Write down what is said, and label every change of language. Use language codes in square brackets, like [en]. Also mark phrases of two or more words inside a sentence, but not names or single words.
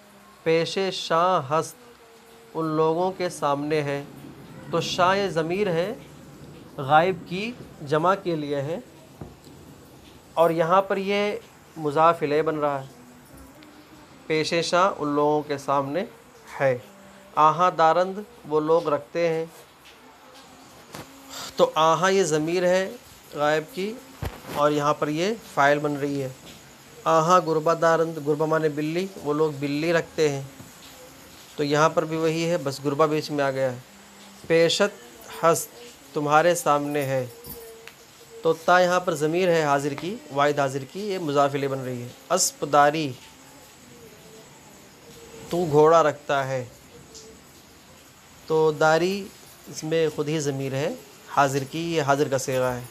[fa] پیش شاں ہست، [ur] ان لوگوں کے سامنے ہے، تو شاں یہ ضمیر ہے غائب کی جمع کے لیے ہے، اور یہاں پر یہ مضاف الیہ بن رہا ہے۔ [fa] پیش شاں [ur] ان لوگوں کے سامنے ہے۔ [fa] آہاں دارند، [ur] وہ لوگ رکھتے ہیں، تو آہاں یہ ضمیر ہے غائب کی اور یہاں پر یہ فاعل بن رہی ہے۔ [fa] آہاں گربہ دارند، [ur] گربہ معنی بلی، وہ لوگ بلی رکھتے ہیں، تو یہاں پر بھی وہی ہے، بس گربہ بیچ میں آ گیا ہے۔ [fa] پیشت ہست، [ur] تمہارے سامنے ہے، تو تا یہاں پر ضمیر ہے حاضر کی، واحد حاضر کی، یہ مضاف الیہ بن رہی ہے۔ [fa] اسپ داری، [ur] تو گھوڑا رکھتا ہے، تو داری اس میں خود ہی ضمیر ہے حاضر کی، یہ حاضر کا صیغہ ہے۔